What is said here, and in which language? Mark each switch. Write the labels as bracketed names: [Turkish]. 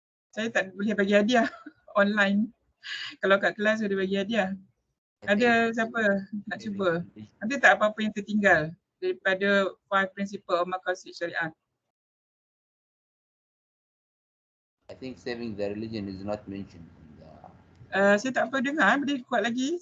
[Malay] Saya tak boleh bagi hadiah online. Kalau kat kelas boleh bagi hadiah. Ada siapa nak cuba? Ada tak apa-apa yang tertinggal daripada 5 principle of maqasid syariah? [English] I think saving the religion is not mentioned. [Malay] Saya tak apa dengar, boleh kuat lagi.